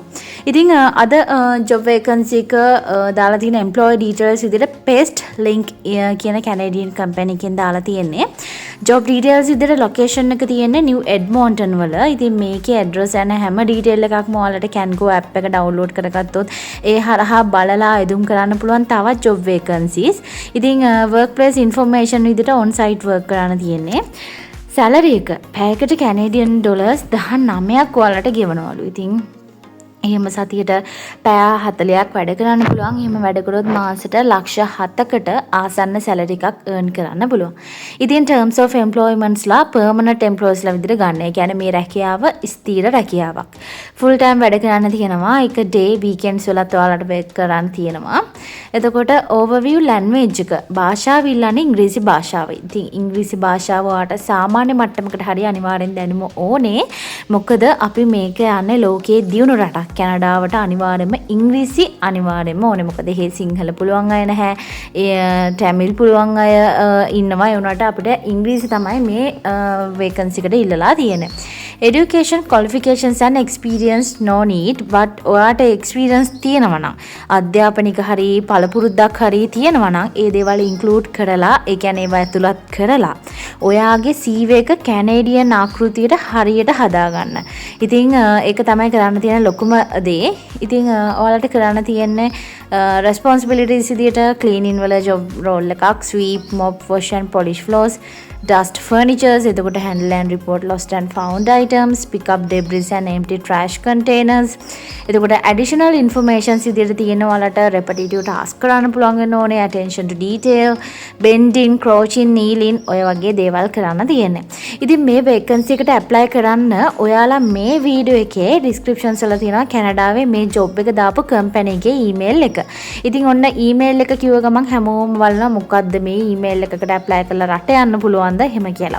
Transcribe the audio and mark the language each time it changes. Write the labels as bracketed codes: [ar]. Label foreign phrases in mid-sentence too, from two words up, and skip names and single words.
[si] ඉතින් අද [en] job vacancy [si] එක දාලා තියෙන [en] employee details [si] විදිහට [en] paste link [si] කියන [en] Canadian company [si] එකෙන් දාලා තියෙන්නේ. [en] job details [si] විදිහට location එක තියෙන්නේ New Edmonton වල. ඉතින් මේකේ address යන හැම detail එකක්ම ඔයාලට Cango app එක download කරගත්තොත් ඒ හරහා බලලා එදුම් කරන්න පුළුවන් තවත් [en] job vacancies. [si] ඉතින් [en] workplace information [si] විදිහට [en] on site work [si] කරන්න තියෙන්නේ. සැලරි එක පැයකට [en] Canadian dollars [si] 19ක් ඔයාලට ගෙවනවලු. ඉතින් එහෙම සතියට පැය 40ක් වැඩ කරන්න පුළුවන්. එහෙම වැඩ කරොත් මාසෙට ලක්ෂ 7කට ආසන්න සැලරි එකක් earn කරන්න පුළුවන්. ඉතින් [en] terms of employments [si] ලා [en] permanent employees [si] ලා විදිහට ගන්න. ඒ කියන්නේ මේ රැකියාව ස්ථිර රැකියාවක්. [en] full time [si] වැඩ කරන්න තියෙනවා. එක [en] day weekends [si] වලත් ඔයාලට work කරන්න තියෙනවා. එතකොට [en] overview language [si] එක භාෂාව ඉල්ලන්නේ ඉංග්‍රීසි භාෂාව. ඉතින් ඉංග්‍රීසි භාෂාව ඔයාලට සාමාන්‍ය මට්ටමකට හරි අනිවාර්යෙන් දැනුම ඕනේ. මොකද අපි මේක යන්නේ ලෝකයේ දියුණු රටක්. කැනඩාවට අනිවාර්යයෙන්ම ඉංග්‍රීසි අනිවාර්යයෙන්ම ඕනේ. මොකද එහෙ සිංහල පුළුවන් අය නැහැ. තමිල් පුළුවන් අය ඉන්නවා. ඒ වුණාට අපිට ඉංග්‍රීසි තමයි මේ වේකන්සි එකට ඉල්ලලා තියෙන්නේ. [en] Education qualifications and experience no need, but [si] ඔයාට experience තියෙනවා නම් අධ්‍යාපනික හරි පළපුරුද්දක් හරි තියෙනවා නම් ඒ දේවල් include කරලා ඒ කියන්නේ ඒවා ඇතුළත් කරලා ඔයාගේ CV එක කැනේඩියන් ආකෘතියට හරියට හදාගන්න. ඉතින් ඒක තමයි කරන්න තියෙන ලොකුම දේ. ඉතින් ඔයාලට කරන්න තියෙන්නේ responsibilities විදියට cleaning වල [en] job role [si] එකක්, [en] sweep, mop, wash and polish floors, dust furnitures, එතකොට handle and report lost and found items, pick up debris and empty trash containers. [si] එතකොට [en] additional informations [si] විදියට තියෙන ඔයාලට [en] repetitive task [si] කරන්න පුළුවන් වෙන ඕනේ, [en] attention to detail, bending, crouching, kneeling [si] ඔය වගේ දේවල් කරන්න තියෙන්නේ. ඉතින් මේ vacancy එකට apply කරන්න ඔයාලා මේ වීඩියෝ එකේ descriptions වල තියෙනවා කැනඩාවේ මේ job එක දාපු company එකේ email එක. ඉතින් ඔන්න email එක කිව්ව ගමන් හැමෝම බලනවා මොකද්ද මේ email එකකට apply කරලා රට යන්න පුළුවන්ද එහෙම කියලා.